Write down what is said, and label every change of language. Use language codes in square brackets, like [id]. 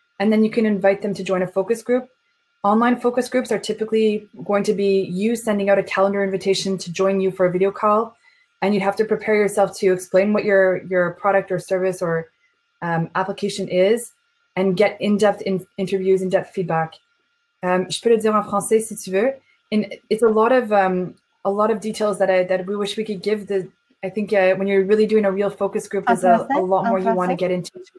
[en] And then you can invite them to join a focus group. Online focus groups are typically going to be you sending out a calendar invitation to join you for a video call. And you'd have to prepare yourself to explain what your product or service or application is and get in-depth interviews, in-depth feedback. [fr] Je peux le dire en français si tu veux. [en] And it's a lot of details that we wish we could give. I think when you're really doing a real focus group, there's a lot more you want to get into.